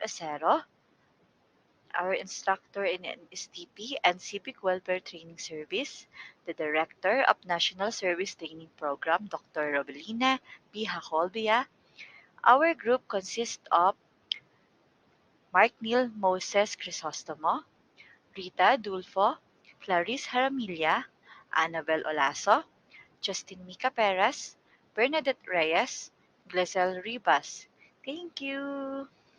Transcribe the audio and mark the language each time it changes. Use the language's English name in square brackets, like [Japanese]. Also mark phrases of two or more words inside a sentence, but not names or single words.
[English] Acero, our instructor in STP and Civic Welfare Training Service, the Director of National Service Training Program, Dr. Robelina B. Jacolbia. Our group consists of Mark Neil Moses Crisostomo, Rita Dulfo, Clarrize Jaramilla, Anabel Olazo, Justine Mika Perez, Bernadeth Reyes, Glezel Rivas. Thank you.